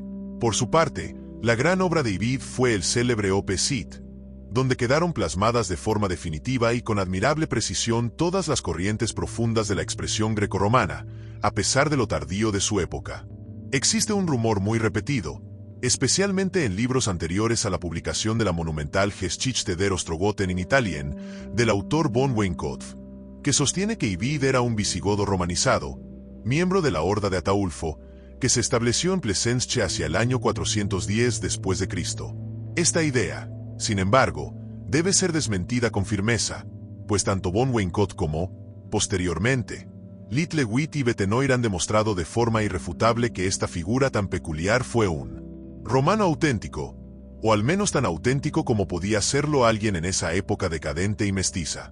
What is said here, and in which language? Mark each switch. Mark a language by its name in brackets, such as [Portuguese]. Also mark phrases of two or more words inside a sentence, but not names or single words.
[Spanish] Por su parte, la gran obra de Ibid fue el célebre Opus, donde quedaron plasmadas de forma definitiva y con admirable precisión todas las corrientes profundas de la expresión grecorromana, a pesar de lo tardío de su época. Existe un rumor muy repetido, especialmente en libros anteriores a la publicación de la monumental Geschichte der Ostrogoten in Italien, del autor von Weinkopf, que sostiene que Ibid era un visigodo romanizado, miembro de la Horda de Ataulfo, que se estableció en Plesensce hacia el año 410 después de Cristo. Esta idea, sin embargo, debe ser desmentida con firmeza, pues tanto von Weinkopf como, posteriormente, Littlewitt y Betenoir han demostrado de forma irrefutable que esta figura tan peculiar fue un romano auténtico, o al menos tan auténtico como podía serlo alguien en esa época decadente y mestiza.